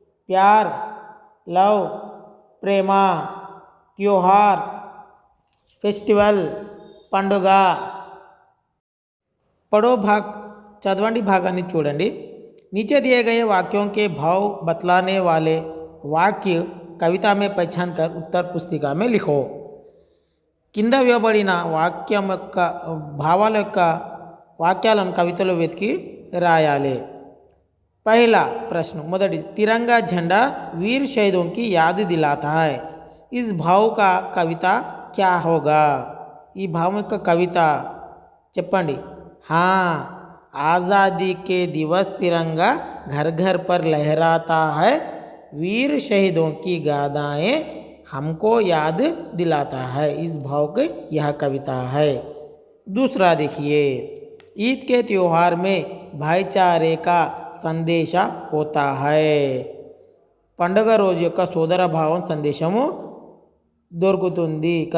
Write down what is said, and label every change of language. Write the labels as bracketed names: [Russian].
[Hindi] प्यार, लव, प्रेम. त्योहार, फेस्टिवल, పండుగ. पढ़ो भाग चदवंडी भागाన్ని చూడండి. नीचे दिए गए वाक्यों के भाव बतलाने वाले वाक्य कविता में पहचान कर उत्तर पुस्तिका में लिखो. [Telugu] కింద ఇవ్వబడిన వాక్యం యొక్క భావాల యొక్క వాక్యాలను కవితలో వెతికి రాయాలి. [Hindi] पहला प्रश्न మొదటి तिरंगा झंडा वीर शहीदों की याद दिलाता है. इस भाव का कविता क्या होगा? [Telugu] ఈ భావం యొక్క కవిత చెప్పండి. [Hindi] हाँ, आज़ादी के दिवस तिरंगा घर घर पर लहराता है. वीर शहीदों की गाथाएं हमको याद दिलाता है. इस भाव की यह कविता है. दूसरा देखिए, ईद के त्यौहार में भाईचारे का संदेशा होता है. [Telugu] పండుగ రోజు యొక్క సోదర భావం సందేశము దొరుకుతుంది.